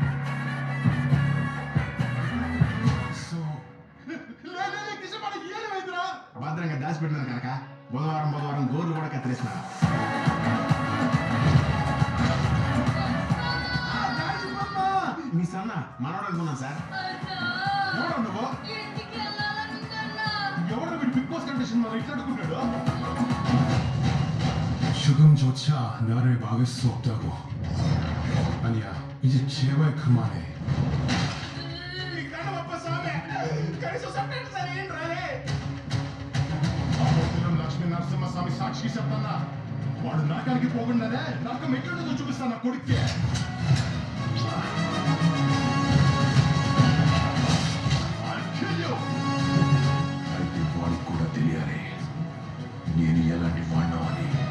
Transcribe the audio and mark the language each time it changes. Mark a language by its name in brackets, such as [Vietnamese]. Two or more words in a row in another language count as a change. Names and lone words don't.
[Telugu] భద్రంగా దాచిపెట్టినారు కనుక బుధవారం గోర్లు కూడా కత్తిరేసినారు. మీ సన్న మనోడు అనుకున్నాను సార్. ఎవరు నువ్వు? ఎవరు వీడు బిగ్ బాస్ కంటెస్టెంట్ మళ్ళీ ఇట్లా అడుగుతున్నాడు? [Korean] 지금조차 나를 막을 수 없다고. 아니야, 이제 제발 그만해. [Telugu] లక్ష్మీ నరసింహస్వామి సాక్షికి చెప్తానా, వాడు నరకానికి పోకుండానే నరకం ఎట్లుంటుందో చూపిస్తాను కొడుక్కే. అయితే వాడికి కూడా తెలియాలి నేను ఎలాంటి వాడినో అని.